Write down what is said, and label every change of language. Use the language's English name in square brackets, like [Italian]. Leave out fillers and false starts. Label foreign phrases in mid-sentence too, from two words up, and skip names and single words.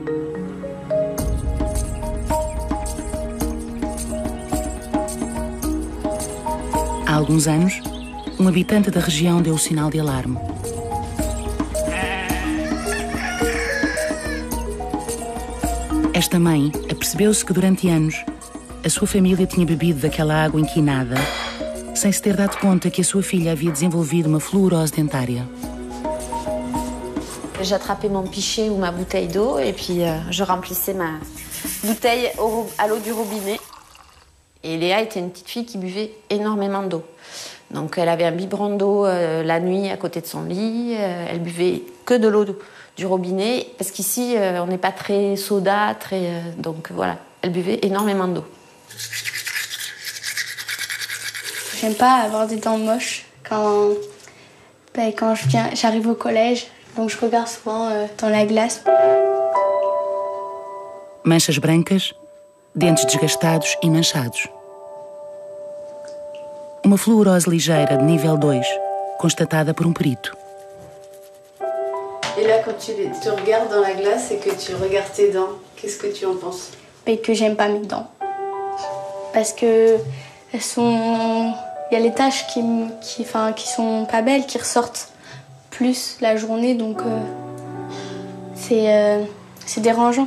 [Portuguese] Há alguns anos, um habitante da região deu o sinal de alarme. Esta mãe apercebeu-se que durante anos a sua família tinha bebido daquela água inquinada sem se ter dado conta que a sua filha havia desenvolvido uma fluorose dentária. [French] J'attrapais mon pichet ou ma bouteille d'eau et puis je remplissais ma bouteille à l'eau du robinet. Et Léa était une petite fille qui buvait énormément d'eau. Donc elle avait un biberon d'eau la nuit à côté de son lit. Elle buvait que de l'eau du robinet parce qu'ici on n'est pas très soda, donc voilà, elle buvait énormément d'eau. J'aime pas avoir des dents moches quand j'arrive au collège. Donc je regarde souvent dans la glace. [Portuguese] Manchas brancas, dentes desgastados e manchados. Uma fluorose ligeira de nível 2, constatada por um perito. [French] Et là, quand tu te regardes dans la glace et que tu regardes tes dents, qu'est-ce que tu en penses? Et que j'aime pas mes dents. Parce que elles sont... Il y a les taches qui sont pas belles, qui ressortent plus la journée, donc c'est dérangeant.